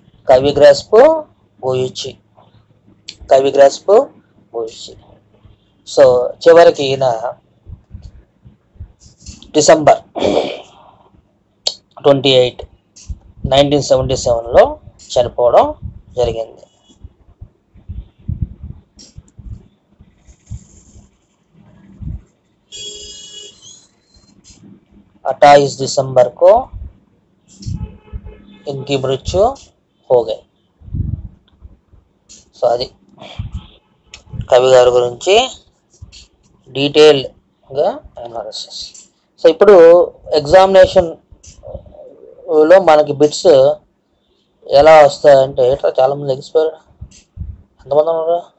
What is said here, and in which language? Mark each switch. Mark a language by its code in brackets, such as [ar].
[te] కవి గ్రస్ప్ గుయుచి. కవి గ్రస్ప్ గుయుచి. సో చివరికి ఈయన డిసెంబర్ 28, 1977లో చనిపోవడం జరిగింది. [hi] 28 दिसंबर को इनकी मृत्यु हो गई. [te] సో అది కవి గారి గురించి డీటెయిల్గా అనాలిసిస్. సో ఇప్పుడు ఎగ్జామినేషన్లో మనకి బిట్స్ ఎలా వస్తాయంటే చాలామంది ఎక్స్పైర్ ఎంతమంది ఉన్నారు?